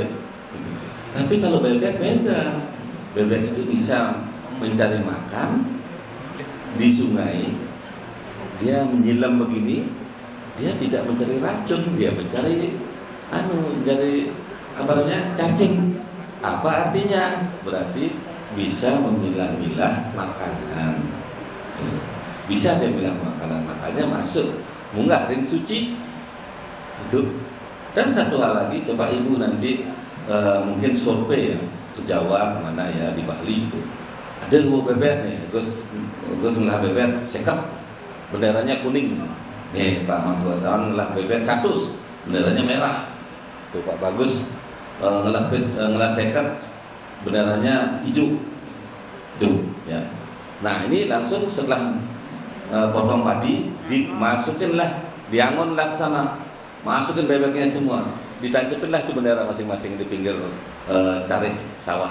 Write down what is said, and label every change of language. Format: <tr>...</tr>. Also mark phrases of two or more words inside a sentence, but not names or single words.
<id>Tapi kalau bebek beda, bebek itu bisa mencari makan di sungai, dia menyelam begini. Dia tidak mencari racun, dia mencari apa namanya, cacing. Apa artinya? Berarti bisa memilah-milah makanan. Bisa dia milah makanan, makanya masuk</id> <ban>munggah ring suci</ban> <id>itu. Dan satu hal lagi, coba ibu nanti mungkin survei ya ke Jawa kemana ya, di Bali itu ada 2 bebek nih,</id> <ban>Gus ngelah bebek sekap,</ban> <id>benderanya kuning. Nih Pak Mantua Sawan</id> <ban>ngelah bebek</ban> <id>100, benderanya merah. Tuh Pak Bagus</id> <ban>ngelah sekat,</ban> <id>benderanya hijau. Tuh ya. Nah ini langsung setelah potong padi, dimasukinlah, diangonlah ke sana, masukin bebeknya semua, ditancapinlah itu bendera masing-masing di pinggir carik sawah.</id>